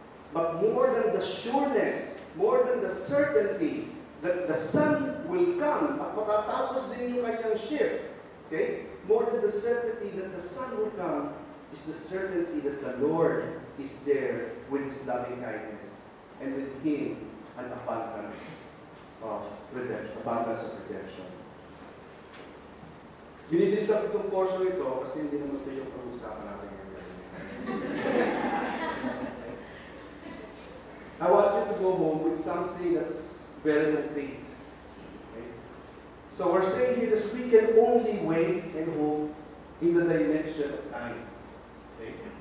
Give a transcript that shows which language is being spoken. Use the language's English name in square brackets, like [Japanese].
[English] But more than the sureness, more than the certainty that the sun will come, [Filipino] at matatapos din yung kanyang shift, [English] okay, more than the certainty that the sun will come, is the certainty that the Lord is there with His loving kindness, and with Him an abundance of redemption, abundance of redemption. [Filipino] Binidisap itong portion ito kasi hindi naman ito yung pag-usapan natin ngayon. [English] I want you to go home with something that's very concrete. Okay? So we're saying here that we can only wait and hope in the dimension of time. Okay?